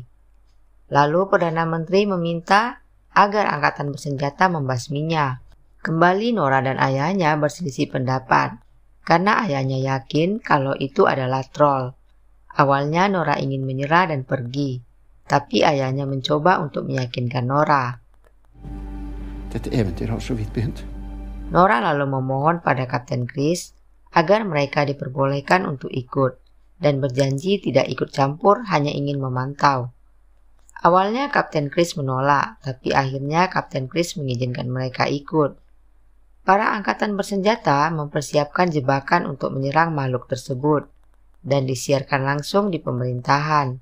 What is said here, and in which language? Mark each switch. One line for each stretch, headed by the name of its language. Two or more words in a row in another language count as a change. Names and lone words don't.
Indonesian: Lalu Perdana Menteri meminta agar angkatan bersenjata membasminya. Kembali Nora dan ayahnya berselisih pendapat, karena ayahnya yakin kalau itu adalah troll. Awalnya Nora ingin menyerah dan pergi, tapi ayahnya mencoba untuk meyakinkan Nora.
Norwegian: Dette eventyr har så vidt begynt.
Indonesian: Nora lalu memohon pada Kapten Chris agar mereka diperbolehkan untuk ikut dan berjanji tidak ikut campur, hanya ingin memantau. Awalnya Kapten Chris menolak, tapi akhirnya Kapten Chris mengizinkan mereka ikut. Para angkatan bersenjata mempersiapkan jebakan untuk menyerang makhluk tersebut dan disiarkan langsung di pemerintahan.